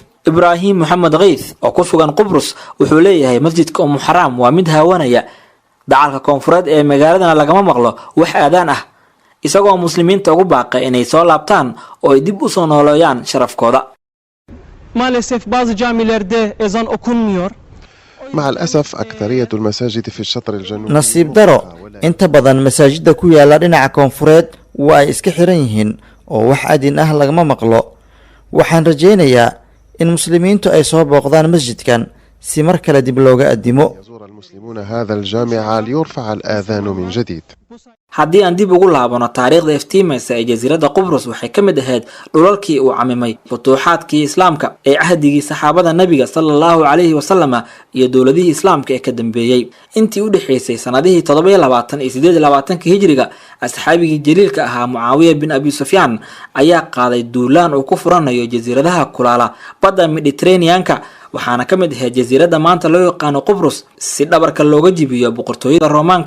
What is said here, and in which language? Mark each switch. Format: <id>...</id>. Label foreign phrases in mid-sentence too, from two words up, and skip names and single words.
<so>Ibrahim Mohamed Ghaith oo ku sugan Qubrus wuxuu leeyahay masjidka Xaram waa mid haawanaya dacalka koonfureed ee magaaladana lagama maqlo wax aadaan ah isagoo muslimiinta ugu baaqay inay soo laabtaan oo ay dib u soo nooleeyaan sharafkooda.</so> <tr>Maalesef bazı camilerde ezan okunmuyor.</tr> <ar>مع الأسف أكثرية المساجد في الشطر الجنوبي</ar> <so>nasiib daro inta badan masaajidda ku yaala dhinaca koonfureed waa ay iska xiran yihiin oo wax adin ah lagama maqlo. waxaan rajaynayaa in muslimiintu ay soo booqdaan masjidkan si mar kale dib looga adimo.</so> <ar>يزور المسلمون هذا الجامع ليرفع الآذان من جديد.</ar> <so>haddii aan dib ugu laabano taariikhda iftiimaysa ee jasiiradda Qubrus waxay ka mid ahayd dhulalkii uu camimay futuuxaadkii islaamka ee ahdigii saxaabada nabiga</so> <ar>صلى الله عليه وسلم</ar> <so>iyo dowladihii islaamka ee ka dambeeyay. intii u dhaxaysay sanadihii 27 iyo 28 hijriga asxaabigii jaliilka ahaa Muawiya bin Abi Sufyan ayaa qaaday duulaan uu ku furanayo jasiiradaha kulaala badda Mediterranean-ka waxaana ka mid ahayd jasiiradda maanta loo yaqaan Qubrus si dhabarka looga jibiyo boqortooyada Roomaanka.</so>